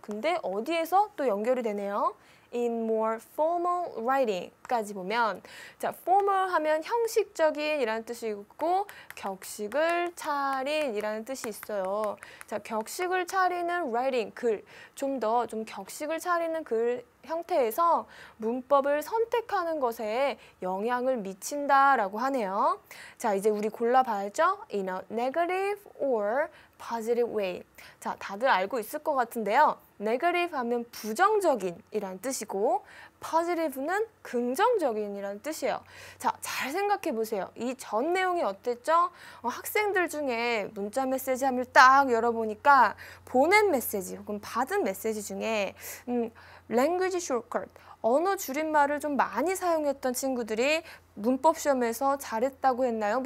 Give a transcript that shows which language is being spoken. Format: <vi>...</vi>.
<ko>근데 어디에서 또 연결이 되네요.</ko> <en>In more formal writing</en> <ko>까지 보면 자, formal 하면 형식적인 이라는 뜻이 있고 격식을 차린 이라는 뜻이 있어요. 자, 격식을 차리는 writing, 글, 좀 격식을 차리는 글 형태에서 문법을 선택하는 것에 영향을 미친다라고 하네요. 자, 이제 우리 골라봐야죠.</ko> <en>In a negative or positive way.</en> <ko>자, 다들 알고 있을 것 같은데요. negative 하면 부정적인 이란 뜻이고 positive는 긍정적인 이란 뜻이에요. 자, 잘 생각해 보세요. 이 전 내용이 어땠죠? 학생들 중에 문자 메시지 함을 딱 열어보니까 보낸 메시지 혹은 받은 메시지 중에 language shortcut, 언어 줄임말을 좀 많이 사용했던 친구들이 문법 시험에서 잘했다고 했나요?</ko>